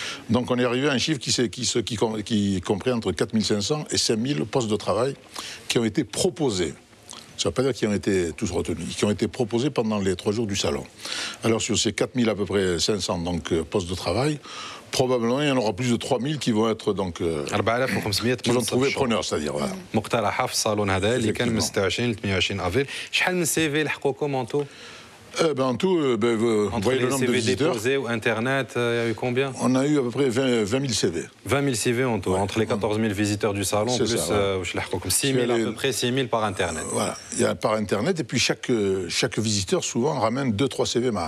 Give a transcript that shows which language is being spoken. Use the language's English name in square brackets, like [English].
[French] Donc on est arrivé à un chiffre qui comprend entre 4500 et 5000 postes de travail qui ont été proposés. Ça ne veut pas dire qu'ils ont été tous retenus, qui ont été proposés pendant les 3 jours du salon. Alors sur ces 4000 à peu près 500 donc, postes de travail, probablement il y en aura plus de 3000 qui vont être donc qui vont trouver preneurs, c'est-à-dire [Arabic] مقترحه في الصالون هذا اللي كان من 26 ل 28 افريل. شحال من CV لحقوكم انتو؟ [French] En tout, vous voyez le nombre de visiteurs. Déposés ou Internet, il y a eu combien? On a eu à peu près 20 000 CV. 20 000 CV en tout, entre les 14 000 visiteurs du salon, plus 6 000 à peu près, 6 000 par Internet. Voilà, il y a par Internet, et puis chaque visiteur souvent ramène 2-3 CV.